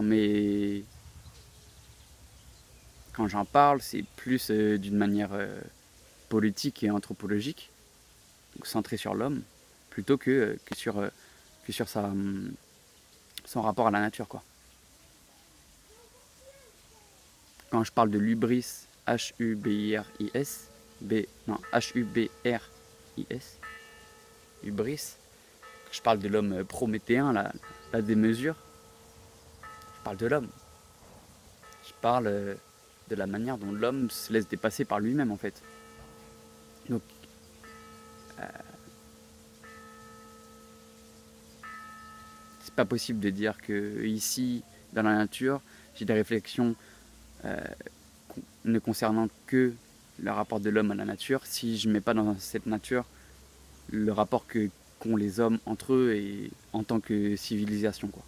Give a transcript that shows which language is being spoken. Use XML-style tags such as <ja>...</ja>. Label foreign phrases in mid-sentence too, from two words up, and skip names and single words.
<fr>Mais quand j'en parle, c'est plus d'une manière politique et anthropologique, donc centrée sur l'homme, plutôt que sur son rapport à la nature, quoi. Quand je parle de l'hubris, H-U-B-R-I-S, non, H-U-B-R-I-S, hubris, je parle de l'homme prométhéen, la démesure, je parle de l'homme. Je parle de la manière dont l'homme se laisse dépasser par lui-même, en fait. Donc, c'est pas possible de dire que ici, dans la nature, j'ai des réflexions ne concernant que le rapport de l'homme à la nature, si je ne mets pas dans cette nature le rapport qu'ont les hommes entre eux et en tant que civilisation, quoi.</fr>